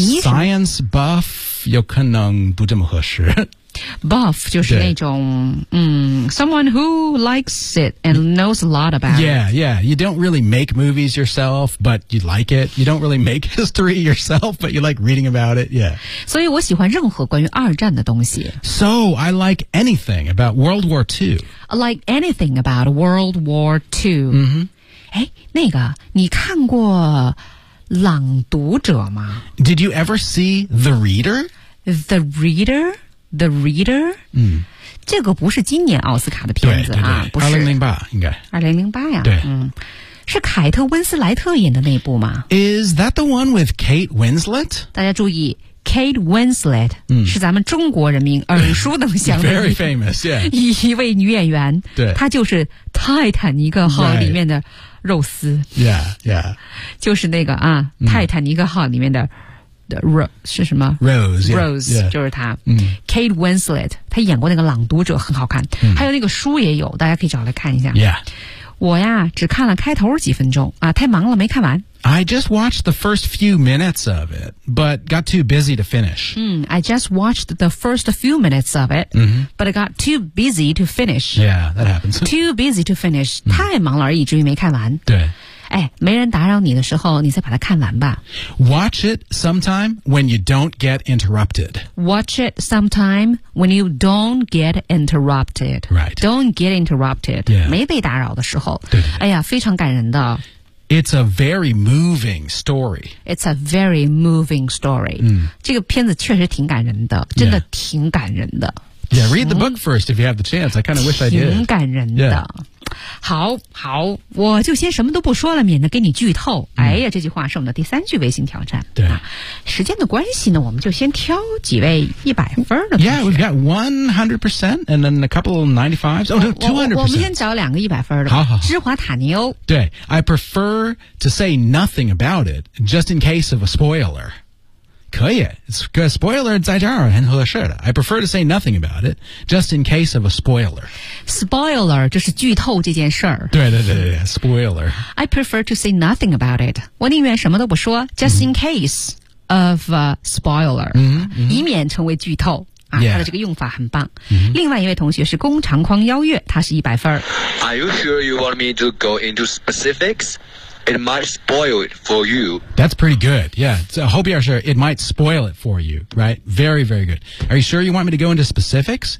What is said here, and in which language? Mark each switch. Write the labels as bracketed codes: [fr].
[zh] Science buff 有可能不这么合适。 [en] Buff [zh] 就是那种 [en] someone who likes it and knows a lot about it. Yeah, yeah. You don't really make movies yourself, but you like it. You don't really make history yourself, but you like reading about it. Yeah. [zh] 所以我喜欢任何关于二战的东西。 [en] So I like anything about World War II. Like anything about World War II. 哎、 mm-hmm. ， [zh] 那个，你看过《朗读者》吗 [en] ？Did you ever see The Reader? The Reader? The Reader?、嗯、 [zh] 这个不是今年奥斯卡的片子啊，不是。 2008应该。 2008呀、啊、对、嗯。是凯特温斯莱特演的那部吗 [en] ?Is that the one with Kate Winslet? [zh] 大家注意 ,Kate Winslet、嗯、是咱们中国人民耳熟能详的。 [en] Very famous, yeah. [zh] 一位女演员。对。她就是泰坦尼克号里面的肉丝。 [en] Right. Yeah, yeah. [zh] 就是那个啊、嗯、泰坦尼克号里面的是什么 [en] Rose, yeah, [zh] Rose [en] yeah, [zh] 就是他、Kate Winslet 他演过那个朗读者很好看、还有那个书也有大家可以找来看一下、 [en] yeah. [zh] 我呀只看了开头几分钟、啊、太忙了没看完 [en] I just watched the first few minutes of it but got too busy to finish、 I just watched the first few minutes of it、 mm-hmm. but I got too busy to finish Yeah, that happens Too busy to finish、 [zh] 太忙了而已至于没看完对哎，没人打扰你的时候，你再把它看完吧。 [en] Watch it sometime when you don't get interrupted. Watch it sometime when you don't get interrupted. Right. Don't get interrupted. Yeah. [zh] 没被打扰的时候。对。哎呀，非常感人的。 [en] It's a very moving story. It's a very moving story. 嗯， [zh] 这个片子确实挺感人的，真的挺感人的。 [en] Yeah, read the book first if you have the chance. I kind of wish I did. [zh] 挺感人的。 [en] Yeah. [zh] 好好我就先什么都不说了免得给你剧透、哎呀这句话是我们的第三句微信挑战对、时间的关系呢我们就先挑几位100分的 [en] Yeah, we've got 100% and then a couple of 95s Oh, no, 200% [zh] 我们先找两个100分的好好芝华塔尼欧对 [en] I prefer to say nothing about it just in case of a spoiler [zh] 可以 [en] It's a spoiler [zh] 在这儿很合适的 [en] I prefer to say nothing about it just in case of a spoiler [zh] Spoiler 就是剧透这件事儿。对 ，spoiler。 [en] I prefer to say nothing about it。 [zh] 我宁愿什么都不说 [en] ，just in case of a spoiler，、 mm-hmm. [zh] 以免成为剧透啊。 [en] Yeah. [zh] 它的这个用法很棒。 Mm-hmm. 另外一位同学是工长匡邀月，他是100分。 [en] Are you sure you want me to go into specifics? It might spoil it for you. That's pretty good. Yeah, so hope you are sure. It might spoil it for you, right? Very, very good. Are you sure you want me to go into specifics?